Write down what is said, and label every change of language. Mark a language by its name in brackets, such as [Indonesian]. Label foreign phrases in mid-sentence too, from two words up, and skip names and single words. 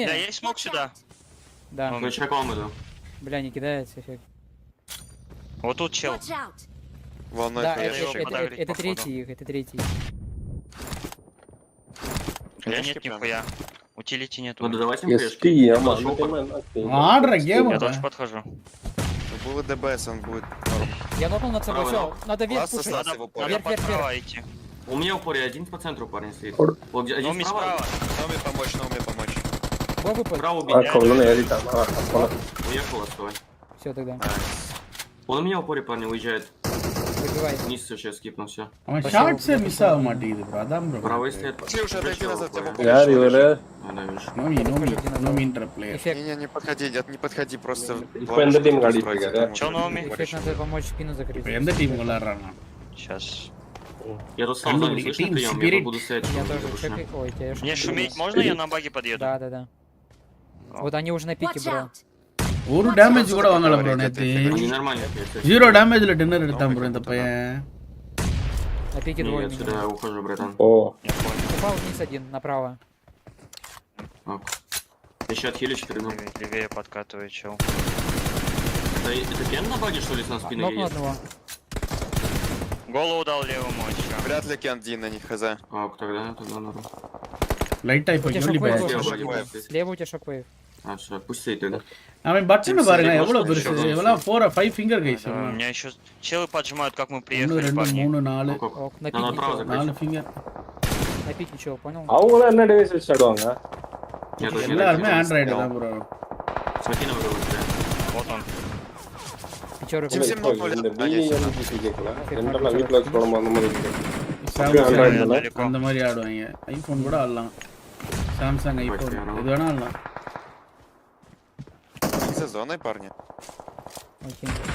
[Russian] Да, есть смог сюда. Да. Ну, чеком иду. Бля, не кидается эффект. Вот тут чел. Волной Да, это третий их, это третий. Я нет нихуя. Утилити нету. Ну, давайте [Tamil] எஸ்டி ஆமா ஆடுற கேம். [Russian] Я тоже подхожу. Был ДБС, он будет норм. Я нокнул над собой, все. Надо вверх пушить. Вверх. идти. У меня в упоре один по центру парень стоит. Один справа. Номи помочь. Бой выпад. Справа [Tamil] колонна ஏறிட்டான். [Russian] Уехал отстой. Все тогда. Он у меня в упоре парень уезжает. Выбивай. Вниз сейчас скипнул, все. [Tamil] அவன் ஷாட்ஸே மிஸ் ஆக மாட்டேங்குது ப்ரோ. அதான் ப்ரோ. [Russian] Правый стоит. Уже отойди назад, я могу. [Tamil] யார் இவரு? நோமின்ற பிளேயர். [Russian] Не подходи, просто. [Tamil] இப்போ எந்த டீம் ஆடிட்டு இருக்காரு? [Russian] Чё Номи? Эффект надо помочь спину закрыть. [Tamil] இப்போ எந்த டீம் விளையாடுறானா? [Russian] Сейчас. Я тут стал зоне, слышно прием? Я буду стоять. Я тоже чекаю. Ой, тебя Мне шуметь можно? Я на баги подъеду. Да. Вот они уже на пике, бро. [Tamil] ஒரு டேமேஜ் கூட வாங்கல ப்ரோ நேத்து. [Russian] Они нормально. [Tamil] 0 டேமேஜ்ல டின்னர் எடுத்தான் ப்ரோ இந்த паян. [Russian] На пике Я двое. отсюда ухожу, братан. О. Упал вниз один, направо. Еще отхилю 4 ну. Левее подкатывает чел. Это Кен на баге, что ли, с нас спины Нокнул едет? одного. Голову дал левому еще. Вряд ли Кен Ди на них хз. Тогда надо. [Tamil] லைட்டா இப்போ [Russian] У тебя [Tamil] யூலி [Russian] шоквейв [Tamil] பேக். [Russian] должен. Слева у тебя шоквейв. Все, пусть стоит тогда. [Tamil] அவன் பட்டன் பாருங்க எவ்வளவு பெருசு. எவ்வளவு [English] 4 or 5 finger guys. [Russian] У меня еще челы поджимают, как мы 1 приехали, 2 парни. 3 4 Ок, на пике чел. [Tamil] 4 ஃபிங்கர். [Russian] На пике чел, понял? [Tamil] அவங்க என்ன டிவைஸ் வச்சு ஆடுவாங்க? எல்லாரும் ஆண்ட்ராய்டு தான் ப்ரோ. [Russian] Смотри на врага. Вот он. Пятерок. [Tamil] இந்த BMGC கேக்கல. ரெண்டெல்லாம் வீட்ல வச்சு போடும்போது அந்த மாதிரி இருக்கு. அந்த மாதிரி ஆடுவாங்க. ஐபோன் கூட ஆடலாம். சாம்சங் ஐபோன் எது வேணா ஆடலாம். [Russian] За зоной, парни. Окей.